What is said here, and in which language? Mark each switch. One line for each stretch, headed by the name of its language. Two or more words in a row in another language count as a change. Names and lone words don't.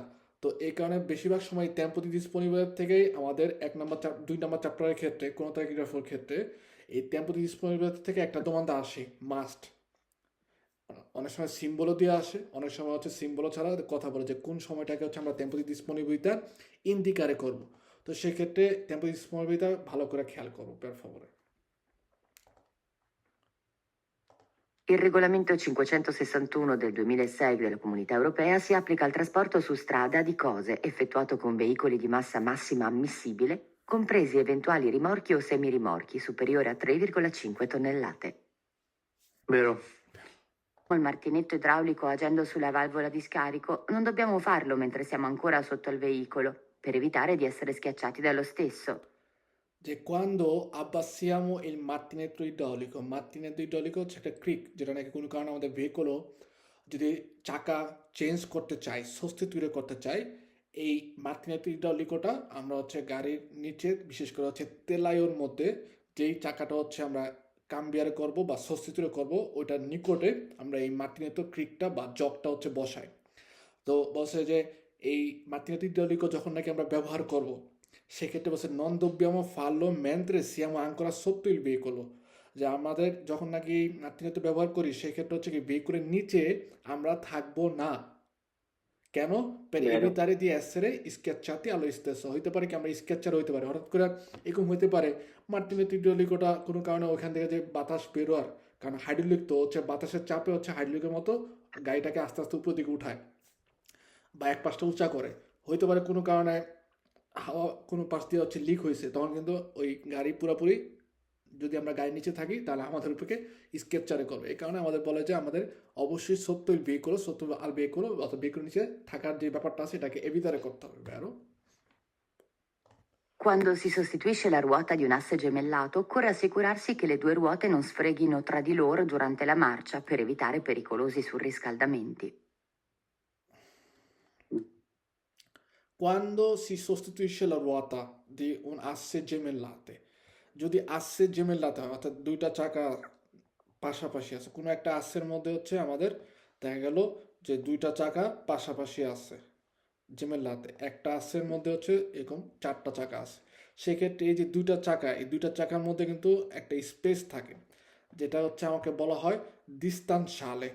Bangla: তো এই কারণে বেশিরভাগ সময়
Italian: tempo di disponibilità
Bangla: থেকেই আমাদের 2 নম্বর চ্যাপ্টারের ক্ষেত্রে কোনো ট্যাকিগ্রাফের ক্ষেত্রে এই
Italian: tempo di disponibilità
Bangla: থেকে একটা দোমানটা আসে মাস্ট। অনেক সময় সিম্বলও দিয়ে আসে, অনেক সময় হচ্ছে সিম্বলও ছাড়া কথা বলে যে কোন সময়টাকে হচ্ছে আমরা
Italian: tempo di disponibilità
Bangla: ইন্ডিকারে করব। তো সেক্ষেত্রে
Italian: tempo di disponibilità
Bangla: ভালো করে খেয়াল করবো
Italian: per favore. Il regolamento 561 del 2006 della Comunità Europea si applica al trasporto su strada di cose effettuato con veicoli di massa massima ammissibile, compresi eventuali rimorchi o semirimorchi superiori a 3,5 tonnellate. Vero. il martinetto idraulico agendo sulla valvola di scarico, non dobbiamo farlo mentre siamo ancora sotto il veicolo, per evitare di essere schiacciati dallo stesso.
Bangla: যে
Italian: quando abbassiamo il martinetto idraulico
Bangla: হচ্ছে একটা ক্রিক, যেটা নাকি কোনো কারণে আমাদের ভেহিকলও যদি চাকা চেঞ্জ করতে চাই, সবস্টিটিউট করতে চাই, এই
Italian: martinetto idraulico
Bangla: আমরা হচ্ছে গাড়ির নিচে, বিশেষ করে হচ্ছে তেলাইয়ের মধ্যে যেই চাকাটা হচ্ছে আমরা কাম্বিয়ারে করব বা সবস্টিটিউট করব, ওইটার নিকটে আমরা এই মার্টিনেটো ক্রিকটা বা জগটা হচ্ছে বসাই। তো বলছে যে এই
Italian: martinetto idraulico
Bangla: যখন নাকি আমরা ব্যবহার করব, সেক্ষেত্রে বলছে নন
Italian: dobbiamo farlo mentre siamo ancora sotto il veicolo,
Bangla: যে আমাদের যখন নাকি মার্টিনেটো ব্যবহার করি সেক্ষেত্রে হচ্ছে কি ভেহিকুলের নিচে আমরা থাকবো না। কেন?
Italian: Per Vero. evitare di essere schiacciati allo stesso,
Bangla: হইতে পারে কি আমরা স্কেচার হইতে পারে, হঠাৎ করে এরকম হইতে পারে
Italian: martinetto idraulico
Bangla: কোনো কারণে ওখান থেকে যে বাতাস বেরোয়ার, কারণ হাইড্রোলিক তো হচ্ছে বাতাসের চাপে হচ্ছে হাইড্রোলিকের মতো গাড়িটাকে আস্তে আস্তে উপর দিকে উঠায় বা এক পাশটা উঁচা করে। হইতে পারে কোনো কারণে হাওয়া কোনো পাশ দিয়ে হচ্ছে লিক হয়েছে, তখন কিন্তু ওই গাড়ি পুরোপুরি, যদি আমরা গাড়ির নিচে থাকি তাহলে আমাদের উপরে স্কেপচারে করবে। এই কারণে আমাদের বলে যে আমাদের অবশ্যই সত্য আল ভেহিকল অথবা ভেহিকল নিচে থাকার যে ব্যাপারটা আছে এটাকে evitare করতে হবে,
Italian: vero? Quando si sostituisce la ruota di un asse gemellato, occorre assicurarsi che le due ruote non sfreghino tra di loro durante la marcia per evitare pericolosi surriscaldamenti. Quando si sostituisce la ruota di un asse gemellate,
Bangla: যদি
Italian: asse gemellate
Bangla: হয়, অর্থাৎ দুইটা চাকা পাশাপাশি আছে, কোনো একটা আসের মধ্যে হচ্ছে আমাদের দেখা গেল যে দুইটা চাকা পাশাপাশি আছে, জেমেলাতে একটা আসের মধ্যে হচ্ছে এরকম চারটা চাকা আছে, সেক্ষেত্রে এই যে দুইটা চাকা, এই দুইটা চাকার মধ্যে কিন্তু একটা স্পেস থাকে, যেটা হচ্ছে আমাকে বলা হয় ডিস্টান্সালে।